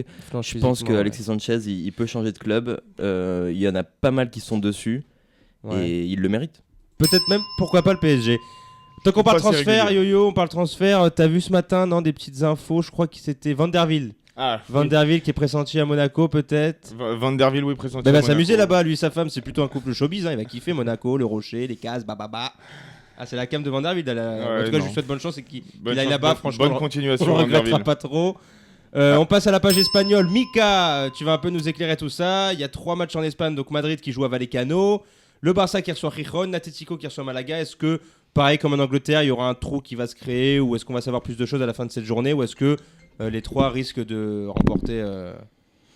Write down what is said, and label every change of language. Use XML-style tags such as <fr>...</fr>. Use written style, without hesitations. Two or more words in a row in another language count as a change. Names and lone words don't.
<fr>Je pense que Alexis Sanchez, il peut changer de club. Il y en a pas mal qui sont dessus, et il le mérite. Peut-être même, pourquoi pas le PSG. Tant qu'on parle Pas si transfert, régulier. Yo-Yo, on parle transfert. T'as vu ce matin, non, des petites infos, je crois que c'était Van der Wiel. Ah, Van der Wiel qui est pressenti à Monaco, peut-être. Van der Wiel, oui, pressenti. Il à va Monaco. s'amuser là-bas, lui et sa femme, c'est plutôt un couple showbiz, hein. Il va kiffer Monaco, le Rocher, les cases, bababa. Ah, c'est la cam de Van der Wiel. En tout cas, je lui souhaite bonne chance et qu'il Bonne aille chance, là-bas, franchement. Bonne On continuation, le Van der regrettera Wiel. pas trop. On passe à la page espagnole. Mika, tu vas un peu nous éclairer tout ça. Il y a 3 matchs en Espagne, donc Madrid qui joue à Vallecano, le Barça qui reçoit Gijón, l'Atlético qui reçoit Malaga. Est-ce que, pareil comme en Angleterre, il y aura un trou qui va se créer, ou est-ce qu'on va savoir plus de choses à la fin de cette journée, ou est-ce que les 3 risquent de remporter</fr>